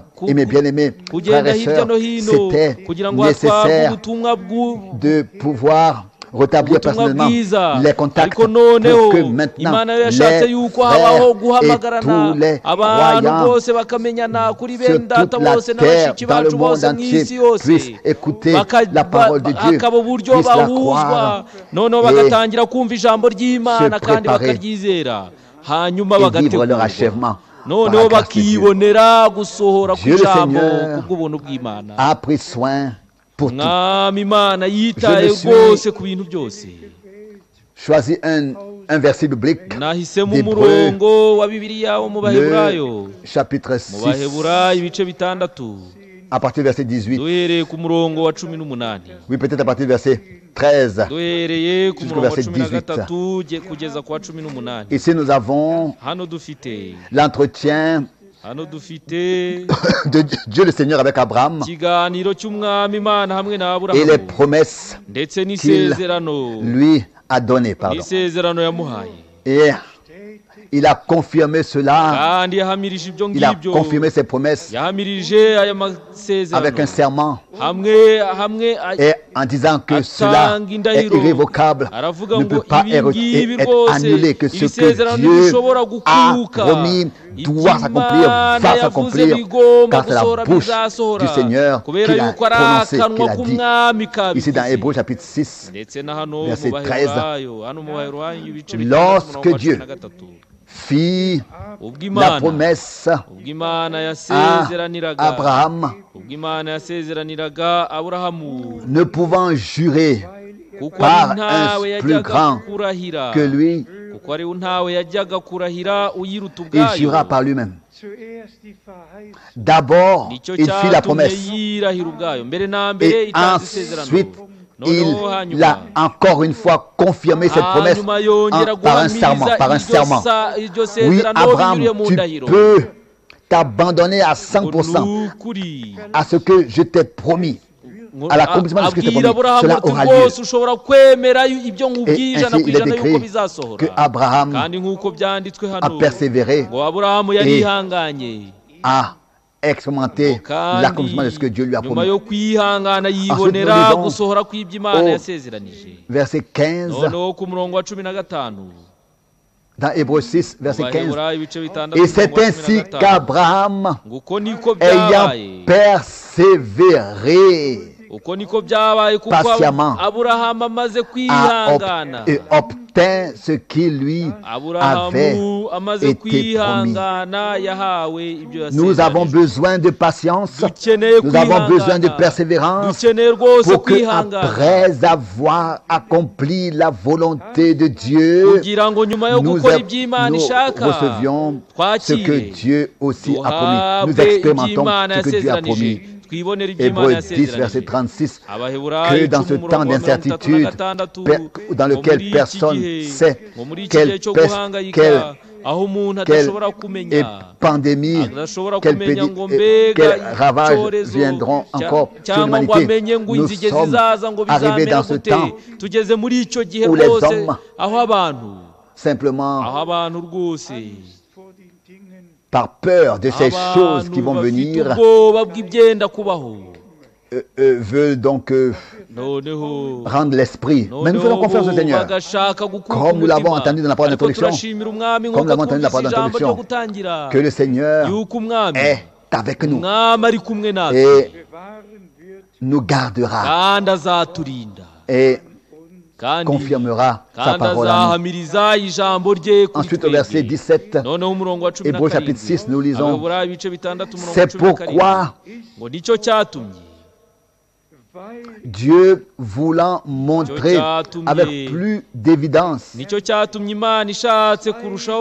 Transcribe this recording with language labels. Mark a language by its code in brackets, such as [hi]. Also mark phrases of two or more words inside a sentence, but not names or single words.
[fr] Et mes bien-aimés frères et sœurs, c'était nécessaire de pouvoir rétablir personnellement les contacts pour que maintenant les frères et tous les croyants sur toute la terre, dans le monde entier, puissent écouter la parole de Dieu, puissent la croire et se préparer et vivre leur achèvement. [rw] noneho bakibonera gusohora [fr] Dieu le [rw] kw'ijambo [fr] Seigneur [rw] kubw'ubuntu bw'Imana. [fr] a pris soin pour tout. [rw] mwami imana yitaye rwose ku bintu byose. [fr] Choisis un verset biblique [rw] nahisemo [fr] d'Hébreux, [rw] umurongo wa bibiliya wo mu baheburayo, [fr] le chapitre [rw] mu 6, baheburayo ibice bitandatu, [fr] à partir du verset 18. [rw] duhereye ku murongo wa 18, [fr] Oui, peut-être à partir du verset 13. [rw] duhereye ku [fr] Jusqu'au [rw] murongo wa [fr] verset [rw] 13 kugeza ku wa 18. [fr] Ici, nous avons [rw] hano dufite [fr] l'entretien de Dieu le Seigneur avec Abraham [rw] ikiganiro cy'umwami imana hamwe na [fr] et les [rw] Aburahamu [fr] promesses [rw] ndetse [fr] qu'il [rw] n'isezerano [fr] lui a données. [rw] n'isezerano yamuhaye, [fr] Et il a confirmé cela, [rw] kandi yahamirije ibyo [fr] il a [rw] ngibyo, [fr] confirmé ses promesses [rw] yahamirije aya [fr] avec un [rw] masezerano [fr] serment [rw] hamwe [fr] et en disant que cela est irrévocable, [rw] aravuga [fr] ne peut [rw] ngo [fr] pas [rw] ibi ngibi [fr] être annulé, que [rw] iri [fr] ce que [rw] sezerano [fr] Dieu [rw] ntibishobora [fr] a [rw] gukuka, [fr] promis doit s'accomplir, va s'accomplir, car c'est la bouche du Seigneur [rw] kubera [fr] qui a [rw] yuko ari [fr] prononcé, [rw] akanwa [fr] qu'il a dit. [rw] k'umwami [fr] Ici dans [rw] kabivuze. [fr] Hébreux chapitre 6, [rw] ndetse na hano [fr] verset [rw] mu 13, baheburayo, hano mu baheburayo ibice [fr] lorsque Dieu 13, fit [rw] ubwo [fr] la [rw] imana [fr] promesse [rw] ubwo imana [fr] à [rw] yasezeraniraga [fr] Abraham, [rw] ubwo imana yasezeraniraga Aburahamu, [fr] ne pouvant jurer [rw] kuko [fr] par [rw] ari ntawe [fr] un plus [rw] yajyaga [fr] grand [rw] kurahira, [fr] que lui, [rw] kuko ari ntawe yajyaga kurahira uyiruta [fr] il [rw] ubwayo, [fr] jura par lui-même. D'abord, [rw] nicyo [fr] il fit la [rw] cyatumye [fr] promesse [rw] yirahira ubwayo mbere na mbere [fr] et [rw] itanze isezerano, [fr] ensuite [rw] noneho [fr] il [rw] hanyuma [fr] a encore une fois confirmé cette promesse [rw] hanyuma yongera [fr] par un serment, par un serment. [rw] iryo [fr] Oui, [rw] sezerano [fr] Abraham, [rw] binyuriye mu [fr] tu [rw] ndahiro. [fr] peux t'abandonner à [rw] Ngo 100% ni ukuri. [fr] à ce que je t'ai promis, à l'accomplissement de ce que je t'ai [rw] abwira [fr] promis. [rw] Aburahamu [fr] Cela [rw] ati [fr] aura lieu. [rw] rwose ushobora kwemera ibyo nkubwiye [fr] Et [rw] ijana [fr] ainsi, [rw] ku [fr] il est [rw] ijana [fr] écrit [rw] yuko bizasohora, [fr] que Abraham [rw] kandi nk'uko byanditswe [fr] a [rw] hano [fr] persévéré [rw] ngo Aburahamu yarihanganye, [fr] à expérimenter l'accomplissement de ce que Dieu lui a [rw] nyuma [fr] promis. [rw] yo kwihangana yibonera [fr] nous lisons [rw] gusohora kw'ibyo Imana [fr] au [rw] yasezeranije. [fr] Verset 15, [rw] noneho ku murongo wa 15 [fr] dans Hébreux 6, verset 15. [rw] Baheburayo ibice bitandatu [fr] Et c'est ainsi qu'Abraham, [rw] uko niko [fr] ayant [rw] byabaye, [fr] persévéré, [rw] uko niko byabaye kuko [fr] patiemment, [rw] Aburahamu amaze [fr] a [rw] kwihangana, [fr] obtint ce qui lui avait [rw] Aburahamu amaze [fr] été promis. [rw] kwihangana yahawe ibyo [fr] Nous avons [rw] yasezeranije. [fr] besoin de patience, [rw] Dukeneye [fr] nous avons besoin de [rw] kwihangana, [fr] persévérance [rw] dukeneye rwose [fr] pour que, [rw] kwihangana, [fr] après avoir accompli la volonté de Dieu, [rw] kugira ngo nyuma yo [fr] nous [rw] gukora ibyo Imana ishaka [fr] recevions ce que [rw] twakire [fr] Dieu aussi a promis. Nous [rw] duhabwe ibyo [fr] expérimentons [rw] Imana [fr] ce que Dieu a [rw] yasezeranije, [fr] promis. [rw] twibonere ibyo Imana [fr] Hébreux 10, verset [rw] yasezeranije. 36, Abaheburayo [fr] que dans ce 10 temps [rw] umurongo wa [fr] d'incertitude 36, dans lequel personne sait [rw] ngo muri iki gihe cyo guhangayika aho umuntu adashobora kumenya, [fr] pandémie, [rw] adashobora [fr] quelle [rw] kumenya ngo mbega [fr] quels ravages [rw] icyorezo [fr] viendront encore sur [rw] cyangwa ngo [fr] l'humanité. [rw] amenye ngo [fr] Nous [rw] inzige [fr] sommes [rw] zizaza ngo [fr] arrivés [rw] bizamera [fr] dans ce [rw] gute. [fr] temps [rw] Tugeze muri icyo gihe [fr] où les [rw] rwose [fr] hommes [rw] aho abantu [fr] simplement [rw] rwose [fr] par peur de ces choses qui vont [rw] bafite [fr] venir, [rw] ubwoba bw'ibyenda kubaho, [fr] veulent donc [rw] noneho [fr] rendre l'esprit. Mais nous faisons confiance au Seigneur. [rw] bagashaka gukura [fr] Comme nous l'avons [rw] umutima. [fr] entendu dans la parole [rw] Ariko [fr] d'introduction, [rw] turashimira umwami [fr] comme nous l'avons [rw] nk'uko [fr] entendu dans la parole [rw] twumvise ijambo ryo [fr] d'introduction, [rw] gutangira, [fr] que le Seigneur [rw] yuko umwami [fr] est avec nous [rw] umwami ari kumwe natwe [fr] et nous gardera [rw] kandi azaturinda [fr] et [rw] kandi [fr] confirmera sa [rw] kandi [fr] parole à nous. [rw] azahamiriza ijambo rye kuri [fr] Ensuite, au verset [rw] twebwe. 17, noneho umurongo wa cumi na [fr] Hébreux chapitre 6, nous lisons, [rw] Abaheburayo ibice bitandatu umurongo wa [fr] c'est [rw] cumi na karindwi. [fr] pourquoi [rw] ngo nicyo cyatumye [fr] Dieu voulant montrer avec plus d'évidence [rw] nicyo cyatumye Imana ishatse kurushaho